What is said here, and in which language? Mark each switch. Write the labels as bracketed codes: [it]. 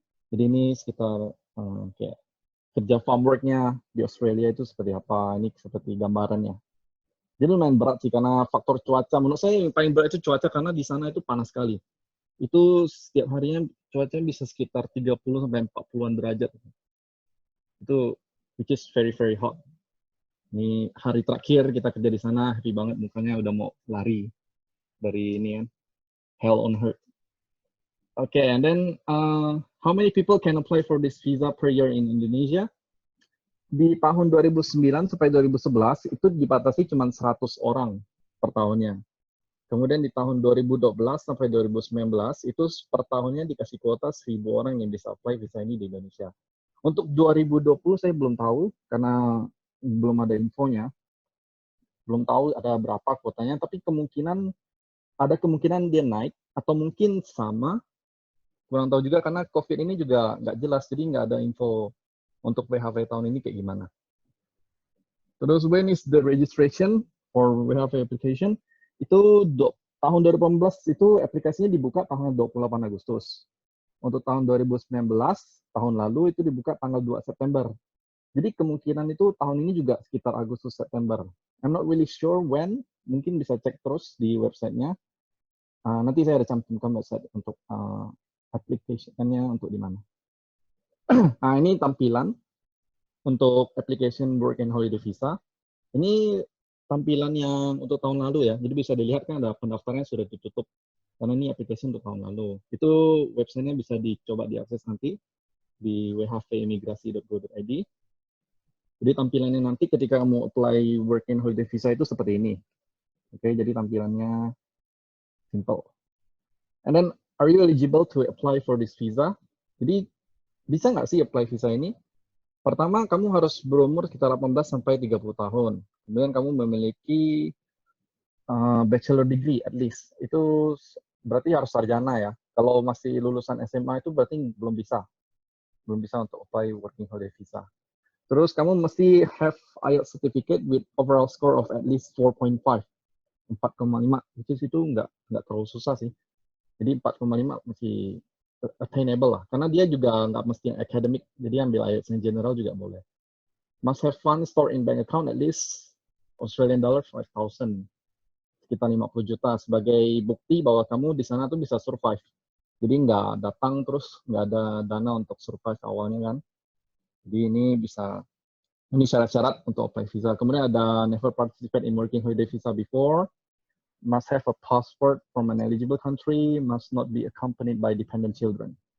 [id] Jadi ini sekitar kayak kerja farm work-nya di Australia itu seperti apa. Ini seperti gambarannya. Jadi lumayan berat sih karena faktor cuaca. Menurut saya yang paling berat itu cuaca karena di sana itu panas sekali. Itu setiap harinya cuacanya bisa sekitar 30-40-an derajat. Itu [en] which is very very hot. [id] Ini hari terakhir kita kerja di sana, happy banget mukanya udah mau lari dari ini kan, [en] hell on earth. Okay, and then how many people can apply for this visa per year in Indonesia? [id] Di tahun 2009 sampai 2011 itu dibatasi cuma 100 orang per tahunnya. Kemudian di tahun 2012 sampai 2019 itu per tahunnya dikasih kuota 1.000 orang yang bisa apply visa ini di Indonesia. Untuk 2020 saya belum tahu karena belum ada infonya. Belum tahu ada berapa kuotanya, tapi ada kemungkinan dia naik atau mungkin sama. Kurang tahu juga karena COVID ini juga nggak jelas, jadi nggak ada info untuk WHV tahun ini kayak gimana. Terus [en] when is the registration for WHV application? [id] Itu tahun 2018 itu aplikasinya dibuka tanggal 28 Agustus. Untuk tahun 2019, tahun lalu itu dibuka tanggal 2 September. Jadi kemungkinan itu tahun ini juga sekitar Agustus-September. [en] I'm not really sure when, [id] mungkin bisa cek terus di website-nya. Nanti saya ada cantumkan website untuk application-nya untuk di mana. Ini tampilan untuk application work and holiday visa. Ini tampilan yang untuk tahun lalu ya. Jadi bisa dilihat kan ada pendaftarannya sudah ditutup. Karena ini aplikasi untuk tahun lalu. Itu website-nya bisa dicoba diakses nanti di whvimigrasi.go.id. Jadi tampilannya nanti ketika kamu apply work and holiday visa itu seperti ini. Oke, jadi tampilannya simple. [en] And then, are you eligible to apply for this visa? [id] Jadi, bisa nggak sih apply visa ini? Pertama, kamu harus berumur sekitar 18 sampai 30 tahun. Kemudian kamu memiliki [en] bachelor degree at least. [id] Itu berarti harus sarjana ya. Kalau masih lulusan SMA itu berarti belum bisa untuk apply working holiday visa. Terus kamu mesti [en] have IELTS certificate with overall score of at least 4.5, 4,5. [id] Itu nggak terlalu susah sih. Jadi 4,5 masih attainable lah. Karena dia juga nggak mesti yang academic, jadi ambil IELTS yang general juga boleh. [en] Must have funds stored in bank account at least Australian dollar 5,000, [id] sekitar 50 juta sebagai bukti bahwa kamu di sana tuh bisa survive. Jadi nggak datang terus nggak ada dana untuk survive awalnya kan. Jadi ini syarat-syarat untuk apply visa. Kemudian ada [en] never participate in working holiday visa before, must have a passport from an eligible country, must not be accompanied by dependent children.